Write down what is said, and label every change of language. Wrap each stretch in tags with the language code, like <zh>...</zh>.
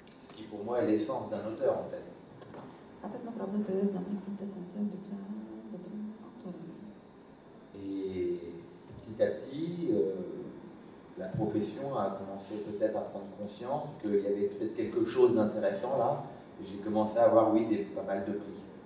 <fr>Ce qui pour moi est l'essence d'un auteur en fait.</fr> <pl>A tak naprawdę to jest dla mnie kwintesencja bycia dobrym autorem.</pl> <fr>Et petit à petit, la profession a commencé peut-être à prendre conscience qu'il y avait peut-être quelque chose d'intéressant là. Et j'ai commencé à avoir, oui, pas mal de prix.</fr>